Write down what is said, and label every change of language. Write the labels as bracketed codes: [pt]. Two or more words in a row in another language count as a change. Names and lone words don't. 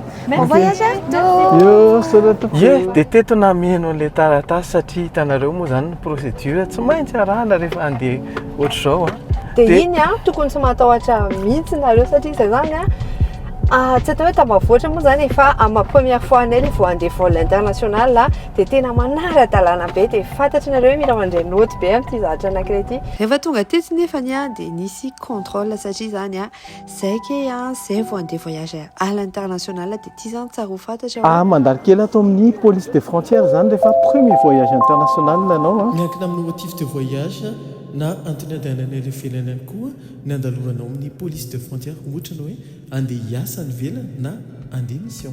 [fr] Bon voyage à tous. [mg] Dia teto namianao an'ilay taratasy satria hitanareo moa zany ny procédure tsy maintsy arahana rehefa andeha ohatr'izao dia iny tokony tsy matahotra mihitsy nareo satria izay zany tsy atao hoe tambavoatra moa zany fa amin'ny [fr] première fois [mg] anay le vao andeha [fr] vol international [mg] dia tena manara-dalàna be dia fantatry nareo hoe mila mandray noty be amin'ity zavatra anankiray ity. Rehefa tonga teto nefany dia nisy contrôle satria zany zay ke zay vao andeha [fr] voyage à l'international [mg] dia ity zany tsara ho fantatra. Mandalo kely ato amin'ny [fr] police des frontières [mg] zany rehefa [fr] premier voyage international [mg] anao miankina amin'ny [fr] motif de voyage [mg] na antony andehananay le velany ihany koa ny andaloranao amin'ny [fr] police de frontière [mg] ohatra ny hoe andeha hiasa ny velany na andeha mission.